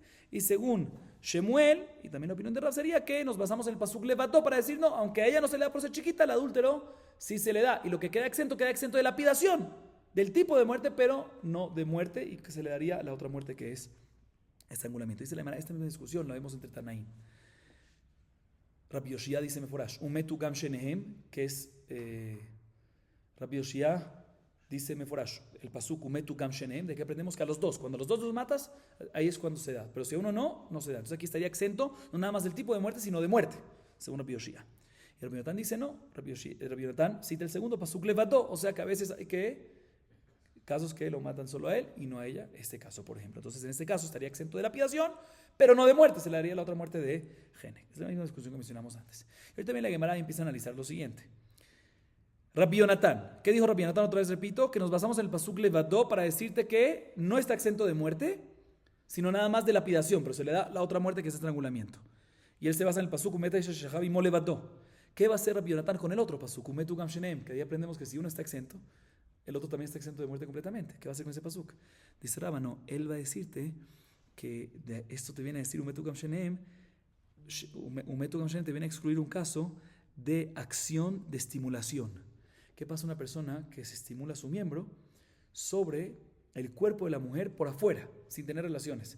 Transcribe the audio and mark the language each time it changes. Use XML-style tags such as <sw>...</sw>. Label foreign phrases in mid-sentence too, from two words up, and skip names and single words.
<es>Y según Shemuel, y también la opinión de Rab sería que nos basamos en el pasuk levadó para decir, no, aunque a ella no se le da por ser chiquita, al adúltero sí se le da. Y lo que queda exento de lapidación, del tipo de muerte, pero no de muerte, y que se le daría a la otra muerte que es estrangulamiento. Dice la Gemara, esta misma discusión la vemos entre Tanaim. Rabbi Yoshia dice Meforash,</es> <he>ומתו גם שניהם,</he> <es>que es Rabbi Yoshia dice Meforash, el pasuk</es> <he>ומתו גם שניהם,</he> <es>de que aprendemos que a los dos, cuando los dos los matas, ahí es cuando se da, pero si a uno no se da. Entonces aquí estaría exento, no nada más del tipo de muerte, sino de muerte, según Rabbi Yoshia. Y Rabbi Yonatán dice no, Rabbi Yonatán cita el segundo pasuk levadó, o sea que a veces hay casos que lo matan solo a él y no a ella, este caso por ejemplo. Entonces en este caso estaría exento de lapidación, pero no de muerte, se le daría la otra muerte de gene. Es la misma discusión que mencionamos antes. Y ahorita también la Gemara empieza a analizar lo siguiente. Rabbi Yonatán, ¿qué dijo Rabbi Yonatán? Otra vez repito, que nos basamos en el pasuk levadó para decirte que no está exento de muerte, sino nada más de lapidación, pero se le da la otra muerte que es estrangulamiento. Y él se basa en el pasuk</es> <he>ומת ששכב עמו לבדו.</he> <es>¿Qué va a hacer Rabbi Yonatán con el otro pasuk</es> <he>ומתו גם שניהם?</he> <es>Que ahí aprendemos que si uno está exento, el otro también está exento de muerte completamente. ¿Qué va a hacer con ese pasuk? Dice Rabba, no, él va a decirte que de esto te viene a decir</es> <he>ומתו גם שניהם</he> <es>te viene a excluir un caso de acción de estimulación. ¿Qué pasa a una persona que se estimula su miembro sobre el cuerpo de la mujer por afuera, sin tener relaciones?</es>